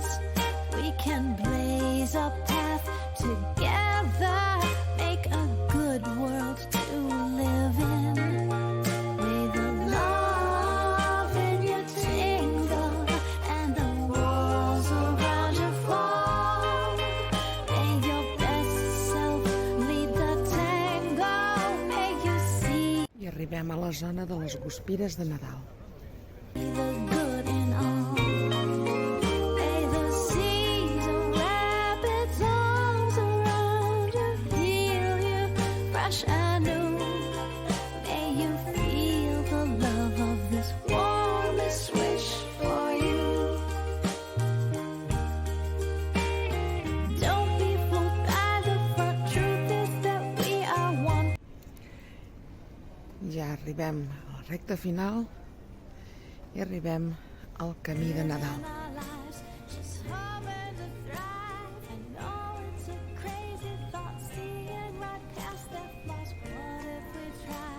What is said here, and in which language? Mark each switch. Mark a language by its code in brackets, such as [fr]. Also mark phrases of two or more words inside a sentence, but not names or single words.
[en] We can blaze a path together, make a good world to live in. May the love in you tingle and the walls around you fall. May your best self lead the tango. May you see [ca] I arribem a la zona de les guspires de Nadal. [en] the good in all. May the seas wrap its arms around you, heal you fresh and new. May you feel the love of this warmest wish for you. Don't be fooled by the front. Truth is that we are one. [ca] Ja arribem a la recta final i arribem al camí de Nadal. [en] Our lives just hoping to thrive. I know it's a crazy thought, seeing right past their flaws. What if we try?